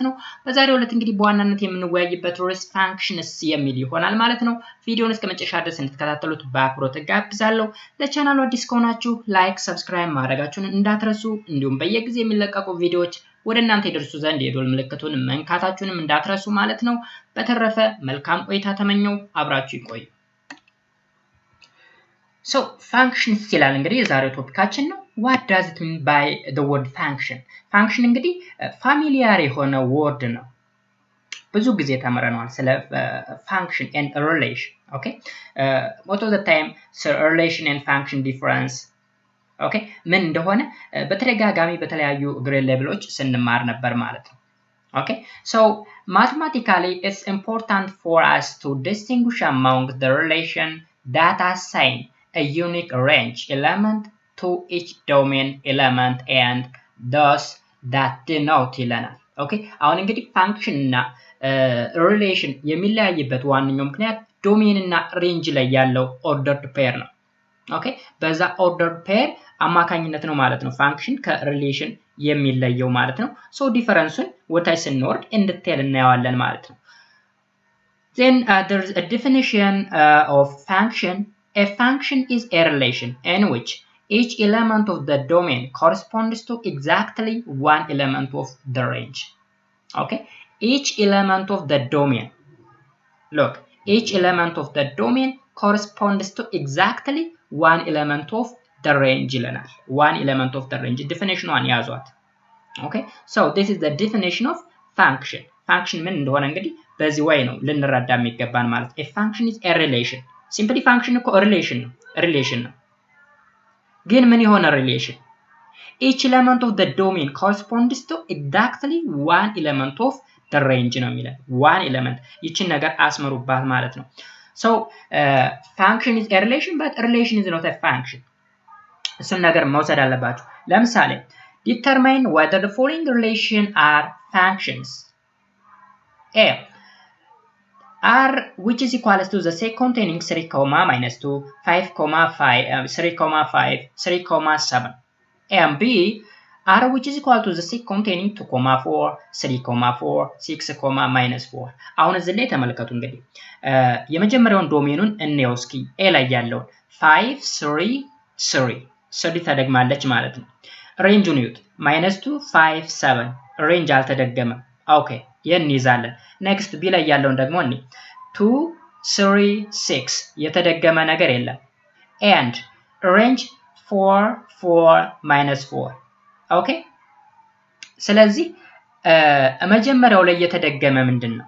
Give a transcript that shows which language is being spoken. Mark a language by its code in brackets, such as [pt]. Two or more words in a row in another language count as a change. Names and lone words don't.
[am] ነው። በዛሬው ዕለት እንግዲህ በዋናነት የምንወያይበት ርዕስ functions የሚል ይሆናል ማለት ነው። ቪዲዮውን እስከ መጨረሻ ድረስ እንድትከታተሉት በአክብሮት ጋብዛለሁ። ለቻናሉ አዲስ ከሆናችሁ [en] like subscribe [am] ማድረጋችሁን እንዳትረሱ፣ እንዲሁም በየጊዜው የሚለቀቁ ቪዲዮዎች ወደ እናንተ ይደርሱ ዘንድ የደወል ምልክቱን መንካታችሁንም እንዳትረሱ ማለት ነው። በተረፈ መልካም ቆይታ ተመኘው፣ አብራችሁ ይቆዩ። [en] So functions [am] ይላል እንግዲህ የዛሬው ቶፒካችን ነው። [en] What does it mean by the word function? [am] function እንግዲህ ፋሚሊያር የሆነ ወርድ ነው። ብዙ ጊዜ ተመረናል ስለ [en] function and relation. Okay, most of the time so relation and function difference okay [am] ምን እንደሆነ በተደጋጋሚ በተለያዩ ግሬድ ሌቭሎች ስንማር ነበር ማለት ነው። [en] okay so mathematically it's important for us to distinguish among the relation that assign a unique range element to each domain element and thus that denote [am] ይለናል። okay አሁን እንግዲህ function እና relation የሚለያይበት ዋነኛው ምክንያት ዶሜን እና ሬንጅ ላይ ያለው [en] ordered pair [am] ነው። okay በዛ [en] ordered pair [am] አማካኝነት ነው ማለት ነው ፋንክሽን ከሪሌሽን የሚለየው ማለት ነው። [en] so difference [am] ወታች ስንወርድ እንድትል እናያለን ማለት ነው። [en] then there is a definition of function. A function is a relation in which each element of the domain corresponds to exactly one element of the range. okay each element of the domain, look, each element of the domain corresponds to exactly one element of the range ይለናል። one element of the range definition one ያዟት። okay so this is the definition of function. [am] function ምን እንደሆነ እንግዲህ በዚህ way ነው ልንረዳ የሚገባን ማለት። [en] a function is a relation. [am] simply function እኮ relation ነው ግን ምን የሆነ relation? [en] each element of the domain corresponds to exactly one element of the range [am] ነው የሚለው። [en] one element [am] ይችን ነገር አስመሩባት ማለት ነው። [en] so function is a relation but relation is not a function. [am] እሱን ነገር መውሰድ አለባችሁ። ለምሳሌ [en] determine whether the following relation are functions. a r which is equals to the set containing 3, minus 2, 5, 5, 3, 5, 3, 7. and b r which is equal to the set containing 2, 4, 3, 4, 6, minus 4. [am] አሁን እዚህ ላይ ተመልከቱ እንግዲህ የመጀመሪያውን ዶሜኑን እንየው እስኪ። a ላይ ያለውን 5 3 3 3 ተደግማለች ማለት ነው። ሬንጁን ይዩት -2 5 7 ሬንጅ አልተደገመም። ኦኬ ይሄን ይዛለን። ኔክስት ቢ ላይ ያለውን ደግሞ እኔ 2 3 6 የተደገመ ነገር የለም። [en] and range [am] 4 4 4 ኦኬ ስለዚህ መጀመሪያው ላይ የተደገመ ምንድነው?